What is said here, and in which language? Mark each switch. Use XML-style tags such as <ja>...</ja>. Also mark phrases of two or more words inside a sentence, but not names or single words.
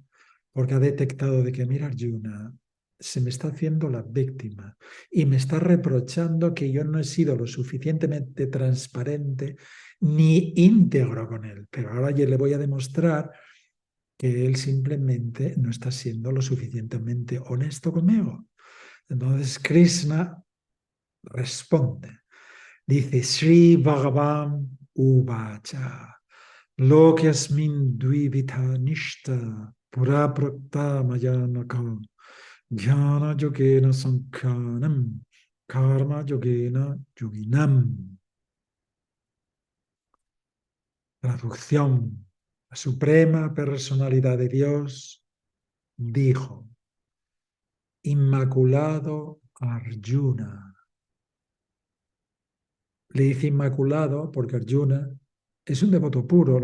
<es>Porque ha detectado de que, mira, Arjuna, se me está haciendo la víctima y me está reprochando que yo no he sido lo suficientemente transparente ni íntegro con él. Pero ahora yo le voy a demostrar que él simplemente no está siendo lo suficientemente honesto conmigo. Entonces Krishna responde. Dice,</es> <sa>Sri Bhagavan Uvacha, Lokyasmin Dvivita Nishta, Pura Prakta Mayanaka, Jnana Yogena Sankhanam, Karma Yogena Yoginam.</sa> <es>Traducción. La Suprema Personalidad de Dios dijo, Inmaculado Arjuna. Le dice inmaculado porque Arjuna es un devoto puro.</es>